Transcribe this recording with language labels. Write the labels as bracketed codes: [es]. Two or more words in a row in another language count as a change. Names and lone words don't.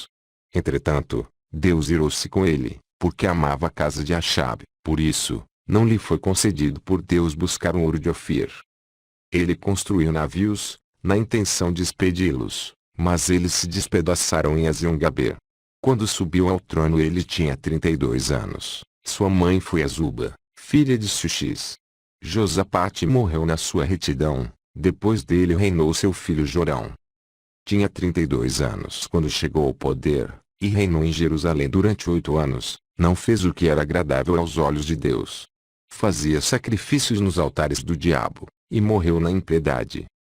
[pt] Entretanto, Deus irou-se com ele, porque amava a casa de Achabe, por isso, não lhe foi concedido por Deus buscar um ouro de Ofir. Ele construiu navios, na intenção de expedi-los, mas eles se despedaçaram em Ezion-Gaber. Quando subiu ao trono ele tinha 32 anos. Sua mãe foi Azuba, filha de Suxis. Josafate morreu na sua retidão, depois dele reinou seu filho Jorão. Tinha 32 anos quando chegou ao poder, e reinou em Jerusalém durante 8 anos, não fez o que era agradável aos olhos de Deus. Fazia sacrifícios nos altares do diabo, e morreu na impiedade.